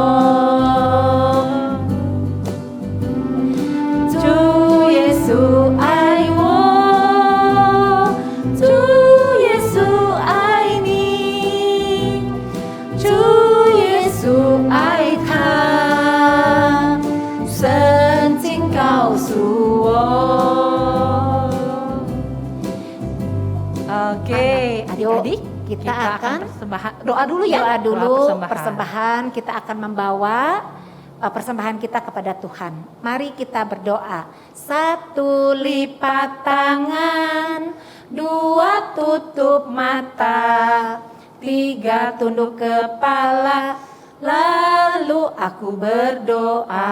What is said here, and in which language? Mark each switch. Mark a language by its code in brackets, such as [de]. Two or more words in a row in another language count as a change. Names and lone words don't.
[zh] 主耶稣爱我主耶稣爱你主耶稣爱他圣经告诉我 [id] Oke, adik-adik, kita akan persembahan. Doa dulu ya. doa dulu Doa persembahan. Kita akan membawa persembahan kita kepada Tuhan. Mari kita berdoa. 1 lipat tangan, 2 tutup mata, 3 tunduk kepala, lalu aku berdoa.